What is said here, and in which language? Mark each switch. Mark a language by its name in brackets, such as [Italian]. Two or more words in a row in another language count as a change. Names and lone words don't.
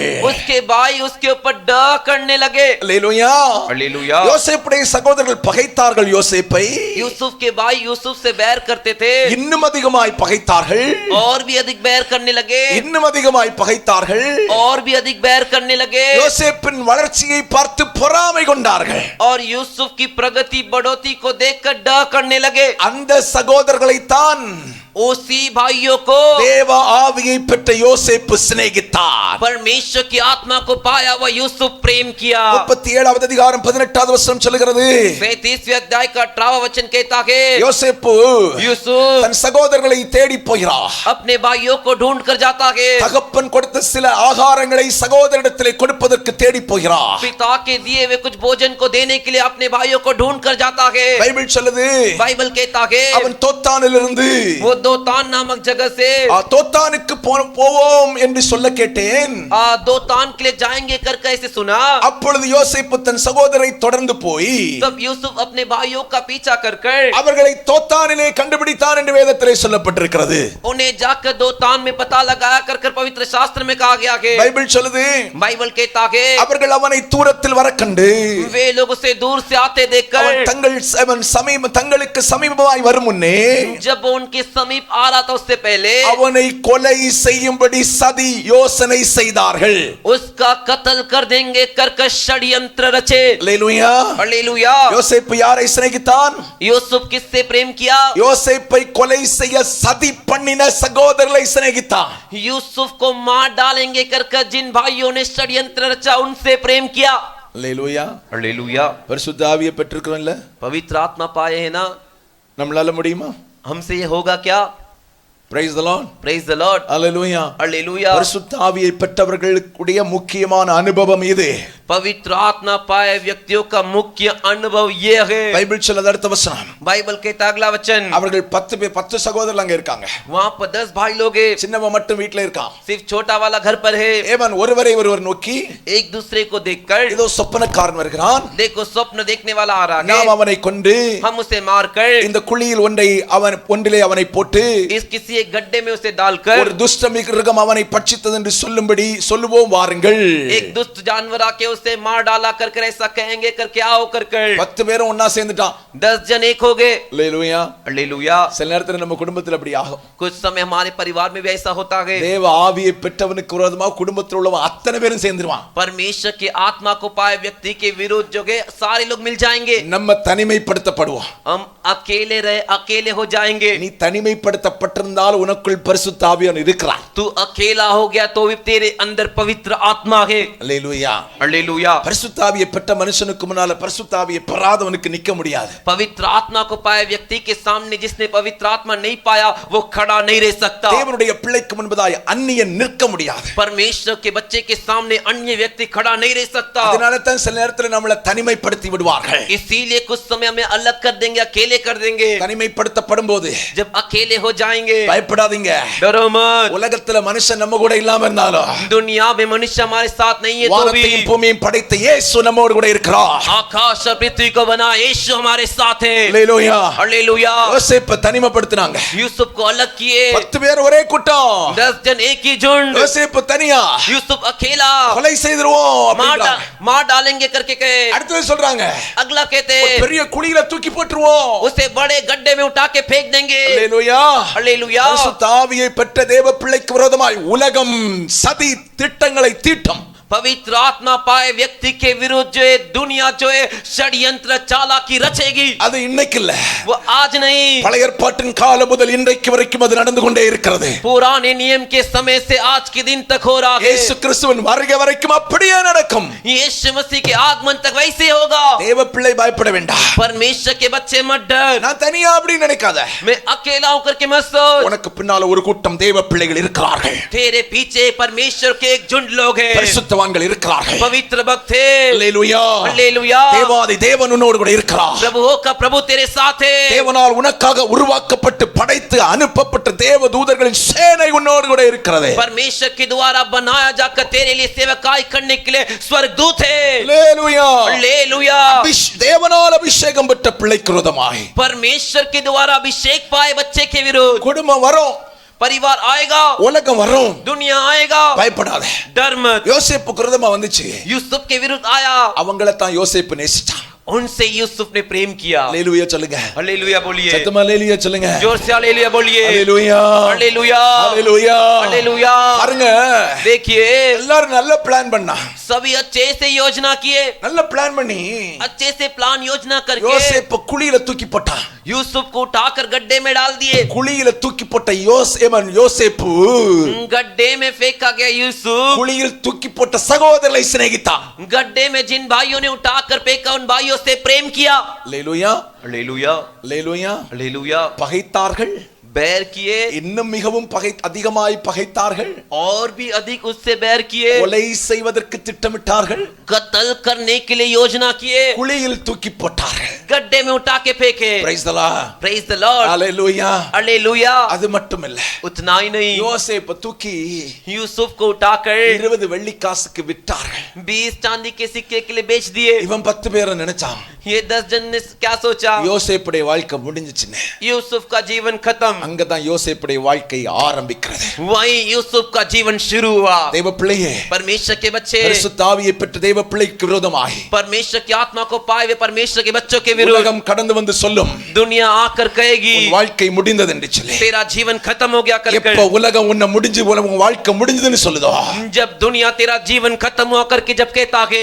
[Hindi] उसके भाई उसके ऊपर डर करने लगे. [Tamil] அல்லேலூயா. [Hindi] हालेलुया. [Tamil] யோசேப்புடைய சகோதரர்கள் பகைத்தார்கள் யோசேப்பை. [Hindi] यूसुफ के भाई यूसुफ से बैर करते थे. [Tamil] இன்னும் அதிகமாய் பகைத்தார்கள். [Hindi] और भी अधिक बैर करने लगे. [Tamil] இன்னும் அதிகமாய் பகைத்தார்கள். [Hindi] और भी अधिक बैर करने लगे. [Tamil] யோசேப்பின் வளர்ச்சியை பார்த்து பொறாமை கொண்டார்கள். [Hindi] और यूसुफ की प्रगति बढ़ोतरी को देखकर डर करने लगे. [Tamil] அந்த சகோதரர்களை தான் [Hindi] उसी भाइयों को [Tamil] தேவ ஆவியை பெற்ற யோசேப்பு சிநேகித்தார். [Hindi] परमेश्वर की आत्मा को पाया हुआ यूसुफ प्रेम किया. [Tamil] 37வது அதிகாரம் 18வது வசனம் சொல்கிறது, [Hindi] 37वें अध्याय का 18वां वचन कहता है [Tamil] யோசேப்பு [Hindi] यूसुफ [Tamil] தன் சகோதரர்களை தேடி போகிறார். [Hindi] अपने भाइयों को ढूंढ कर जाता है. [Tamil] தகப்பன் கொடுத்த சில ஆகாரங்களை சகோதரரிடத்திலே கொடுப்பதற்கு தேடி போகிறார். [Hindi] पिता के दिए हुए कुछ भोजन को देने के लिए अपने भाइयों को ढूंढ कर जाता है. [Tamil] பைபிள் சொல்லுது, [Hindi] बाइबल कहता है [Tamil] அவன் தோத்தானிலிருந்து [Hindi] वो दोतान नामक जगह से [Tamil] தோத்தானுக்கு போவோம் என்று சொல்ல கேட்டேன். [Hindi] दोतान के लिए जाएंगे कर कैसे सुना. [Tamil] அப்பொழுது யோசேப்பு தன் சகோதரரை தொடர்ந்து போய் [Hindi] तब यूसुफ अपने भाइयों का पीछा कर [Tamil] அவர்களை தோத்தானிலே கண்டுபிடித்தான் என்று வேதத்திலே சொல்லப்பட்டிருக்கிறது. [Hindi] उन्हें जाकर दोतान में पता लगाया कर पवित्र शास्त्र में कहा गया है. [Tamil] பைபிள் சொல்லுது, [Hindi] बाइबल कहता है [Tamil] அவர்கள் அவனை தூரத்தில் வர கண்டு [Hindi] वे लोग उसे दूर से आते देखकर [Tamil] தங்களுக்கு சமீபமாய் வரும் முன்னே [Hindi] जब वो उनके समीप आ रहा था उससे पहले [Tamil] அவனை கொலை செய்யும்படி சதி யோசனை செய்தார்கள். [Hindi] उसका कत्ल कर देंगे कर षड्यंत्र रचे. [Tamil] அல்லேலூயா. [Hindi] हालेलुया. [Tamil] யோசேப்பு யாரை சிநேகித்தான்? [Hindi] यूसुफ किससे प्रेम किया. [Tamil] யோசேப்பை கொலை செய்ய சதி பண்ணின சகோதரர்களை சிநேகித்தான். [Hindi] यूसुफ को मार डालेंगे कर जिन भाइयों ने षड्यंत्र रचा उनसे प्रेम किया. [Tamil] அல்லேலூயா. [Hindi] हालेलुया. [Tamil] பரிசுத்த ஆவியை பெற்றிருக்கிறோம்ல, [Hindi] पवित्र आत्मा पाए हैं ना. [Tamil] நம்மளால முடியுமா? [Hindi] हमसे ये होगा क्या. [English] Praise the Lord. Praise the Lord. Hallelujah. Hallelujah. [Tamil] பரிசுத்த ஆவியை பெற்றவர்களுடைய முக்கியமான அனுபவம் இது. [Hindi] पवित्र आत्मा पाए व्यक्तियों का मुख्य अनुभव ये है. [Tamil] பைபிள் சொல்லுது அடுத்த வசனம். [Hindi] बाइबल कहता अगला वचन. [Tamil] அவர்கள் 10 சகோதரர்கள் அங்க இருக்காங்க. [Hindi] वहां पर 10 भाई लोग हैं. [Tamil] சின்னவன் மட்டும் வீட்ல இருக்கான். [Hindi] सिर्फ छोटा वाला घर पर है. [Tamil] ஏவன் ஒருவரை ஒருவர் நோக்கி [Hindi] एक दूसरे को देखकर [Tamil] இதோ சொப்பனக்காரன் வருகிறான். [Hindi] देखो स्वप्न देखने वाला आ रहा है. [Tamil] நாம் அவனை கொண்டு [Hindi] हम उसे मारकर [Tamil] இந்த குழியில் ஒன்றிலே அவனை போட்டு [Hindi] इस किसी एक गड्ढे में उसे डालकर [Tamil] ஒரு துஷ்ட மிருகம் அவனை பட்சித்தது என்று சொல்லுவோம் வாருங்கள். [Hindi] एक दुष्ट जानवर आके उसे मार डाला कर ऐसा कहेंगे करके आओ कर [Tamil] 10 பேரும் ஒண்ணா சேர்ந்துட்டான். [Hindi] 10 जन एक हो गए. [Tamil] அல்லேலூயா. [Hindi] हालेलुया. [Tamil] சில நேரத்துல நம்ம குடும்பத்துல அப்படி ஆகும். [Hindi] कुछ समय हमारे परिवार में भी ऐसा होता है. [Tamil] தேவ ஆவியை பெற்றவனுக்கு விரோதமா குடும்பத்துல உள்ளவங்க அத்தனை பேரும் சேர்ந்துருவான். [Hindi] परमेश्वर की आत्मा को पाए व्यक्ति के विरुद्ध जो है सारे लोग मिल जाएंगे. [Tamil] நம்ம தனிமைப்படுத்தப்படுவோம். [Hindi] हम अकेले हो जाएंगे. [Tamil] நீ தனிமைப்படுத்தப்பட்டிருந்தால் உனக்குள் பரிசுத்த ஆவியானவர் இருக்கிறார். [Hindi] तू अकेला हो गया तो भी तेरे अंदर पवित्र आत्मा है. [Tamil] அல்லேலூயா. [Hindi] हालेलुया. [Tamil] பரிசுத்த ஆவியை பெற்ற மனுஷனுக்கு முன்னால பரிசுத்த ஆவியை பெறாதவனுக்கு நிக்க முடியாது. [Hindi] पवित्र आत्मा को पाए व्यक्ति के सामने जिसने पवित्र आत्मा नहीं पाया वो खड़ा नहीं रह सकता. [Tamil] தேவனுடைய பிள்ளைக்கு முன்பதாய் அந்நியன் நிற்க முடியாது. [Hindi] परमेश्वर के बच्चे के सामने अन्य व्यक्ति खड़ा नहीं रह सकता. [Tamil] அதனால தான் சில நேரத்துல நம்மள தனிமைப்படுத்தி விடுவார்கள். [Hindi] इसीलिए कुछ समय हमें अलग कर देंगे, अकेले कर देंगे. [Tamil] தனிமைப்படுத்தப்படும்போது [Hindi] जब अकेले हो जाएंगे [Tamil] பயப்படாதீங்க. [Hindi] डरो मत. [Tamil] உலகத்துல மனுஷன் நம்ம கூட இல்லாம இருந்தாலும் [Hindi] दुनिया में मनुष्य हमारे साथ नहीं है तो भी [Tamil] வானத்தையும் பூமியையும் படைத்த இயேசு நம்மோடு கூட இருக்கிறார். [Hindi] आकाश और पृथ्वी को बना यीशु हमारे साथ है. [Tamil] அல்லேலூயா. [Hindi] हालेलुया. [Tamil] யோசேப்பை தனிமைப்படுத்தினாங்க. [Hindi] यूसुफ को अलग किए. [Tamil] 10 பேர் ஒரே கூட்டம். [Hindi] 10 जन एक ही झुंड. [Tamil] யோசேப்பு தனியா. [Hindi] यूसुफ अकेला. [Tamil] கொலை செய்துருவோம் அப்படின்றாங்க. [Hindi] मार डालेंगे करके कहे. [Tamil] அடுத்து சொல்றாங்க [Hindi] अगला कहते [Tamil] பெரிய குழியில தூக்கி போட்டுருவோம். [Hindi] उसे बड़े गड्ढे में उठा के फेंक देंगे. [Tamil] அல்லேலூயா. [Hindi] हालेलुया. [Tamil] பரிசுத்த ஆவியை பெற்ற தேவ பிள்ளைக்கு விரோதமாய் உலகம் சதி திட்டங்களை தீட்டும். [Hindi] पवित्र आत्मा पाए व्यक्ति के विरुद्ध जो है दुनिया जो है षड्यंत्र चालाकी रचेगी. [Tamil] அது இன்னைக்கு இல்ல, [Hindi] वो आज नहीं, [Tamil] பழைய ஏற்பாட்டின் காலம் முதல் இன்றைக்கு வரைக்கும் அது நடந்து கொண்டே இருக்கிறது. [Hindi] पुराने नियम के समय से आज के दिन तक हो रहा है. [Tamil] இயேசு கிறிஸ்துவின் வருகை வரைக்கும் அப்படியே நடக்கும். [Hindi] यीशु मसीह के आगमन तक वैसे होगा. [Tamil] தேவ பிள்ளை பயப்பட வேண்டாம். [Hindi] परमेश्वर के बच्चे मत डर. [Tamil] நான் தனியா அப்படி நினைக்காத. [Hindi] मैं अकेला होकर के मत सोच. [Tamil] உனக்கு பின்னால ஒரு கூட்டம் தேவ பிள்ளைகள் இருக்கிறார்கள். [Hindi] तेरे पीछे परमेश्वर के एक झुंड लोग हैं. [Tamil] பரிசுத்தவான்கள் இருக்கிறார்கள். [Hindi] पवित्र भक्त है. [Tamil] அல்லேலூயா. [Hindi] हालेलुया. [Tamil] தேவாதி தேவன் உன்னோடு கூட இருக்கிறார். [Hindi] प्रभुओं का प्रभु तेरे साथ है. [Tamil] தேவனால் உனக்காக உருவாக்கப்பட்டு படைத்து அனுப்பப்பட்ட தேவ தூதர்களின் சேனை உன்னோடு கூட இருக்கிறது. [Hindi] परमेश्वर के द्वारा बनाया जाकर तेरे लिए सेवकाई करने के लिए स्वर्गदूत है. [Tamil] அல்லேலூயா. [Hindi] हालेलुया. [Tamil] தேவனால் அபிஷேகம் பெற்ற பிள்ளைக்கு விரோதமாய் [Hindi] परमेश्वर के द्वारा अभिषेक पाए बच्चे के विरुद्ध [Tamil] குடும்பம் வரும், [Hindi] परिवार आएगा, [Tamil] உலகம் வரும், [Hindi] दुनिया आएगा. [Tamil] பயப்படாத. [Hindi] डर मत. [Tamil] யோசேப்புக்கு விரோதமா வந்துச்சு. [Hindi] यूसुफ के विरुद्ध आया. [Tamil] அவங்கள தான் யோசேப்பு நேசிச்சான். [Hindi] उनसे यूसुफ ने प्रेम किया. [Tamil] அல்லேலூயா சொல்லுங்க. [Hindi] हालेलुया बोलिए. [Tamil] சத்தமா அல்லேலூயா சொல்லுங்க. [Hindi] जोर से हालेलुया बोलिए. [Tamil] அல்லேலூயா. [Hindi] हालेलुया. [Tamil] அல்லேலூயா. [Hindi] हालेलुया. [Tamil] பாருங்க, [Hindi] देखिए [Tamil] எல்லாரும் நல்ல பிளான் பண்ணா, [Hindi] सभी अच्छे से योजना किए. [Tamil] நல்ல பிளான் பண்ணி [Hindi] अच्छे से प्लान योजना करके [Tamil] யோசேப்பு குழியில தூக்கி போட்டான். [Hindi] यूसुफ को उठाकर गड्ढे में डाल दिए. [Tamil] குழியில தூக்கி போட்ட யோசேப்பு [Hindi] गड्ढे में फेंका गया यूसुफ. [Tamil] குழியில் தூக்கி போட்ட சகோதரரை சிநேகித்தான். [Hindi] गड्ढे में जिन भाइयों ने उठाकर फेंका उन भाइयों से प्रेम किया. [Tamil] அல்லேலூயா. [Hindi] हालेलुया. [Tamil] அல்லேலூயா. [Hindi] हालेलुया. [Tamil] பகைத்தார்கள், [Hindi] बैर किए, [Tamil] இன்னும் மிகவும் அதிகமாய் பகைத்தார்கள். [Hindi] और भी अधिक उससे बैर किए. [Tamil] கொலை செய்வதற்கு திட்டமிட்டார்கள். [Hindi] कत्ल करने के लिए योजना किए. [Tamil] குழியில் தூக்கி போட்டார்கள். [Hindi] गड्ढे में उठा के फेंके. [English] Praise the Lord. Praise the Lord. [Tamil] அல்லேலூயா. [Hindi] हालेलुया. [Tamil] அது மட்டும் இல்ல, [Hindi] उतना ही नहीं, [Tamil] யோசேப்பு தூக்கி [Hindi] यूसुफ को उठाकर [Tamil] 20 வெள்ளி காசுக்கு விட்டார்கள். [Hindi] 20 चांदी के सिक्के के लिए बेच दिए. [Tamil] இவன் 10 பேரை நினைச்சான். [Hindi] ये 10 जन ने क्या सोचा? [Tamil] யோசேப்புடைய வாழ்க்கை முடிஞ்சிச்சுன்னு. [Hindi] यूसुफ का जीवन खत्म. [Tamil] அங்கதான் யோசேப்புடைய வாழ்க்கை ஆரம்பிக்கிறது. [Hindi] वही यूसुफ का जीवन शुरू हुआ. [Tamil] தேவ பிள்ளையே, [Hindi] परमेश्वर के बच्चे, [Tamil] பரிசுத்த ஆவியை பெற்ற தேவ பிள்ளைக்கு விரோதமாய் [Hindi] परमेश्वर की आत्मा को पाए हुए परमेश्वर के बच्चों के विरुद्ध [Tamil] உலகம் கடந்து வந்து சொல்லும், [Hindi] दुनिया आकर कहेगी [Tamil] உன் வாழ்க்கை முடிந்தது என்று சொல்லி. [Hindi] तेरा जीवन खत्म हो गया [Tamil] எப்ப [Hindi] करके. [Tamil] உலகம் உன்னை முடிஞ்சு உன் வாழ்க்கை முடிஞ்சதுன்னு சொல்லுதோ, [Hindi] जब दुनिया तेरा जीवन खत्म हुआ करके जब कहता है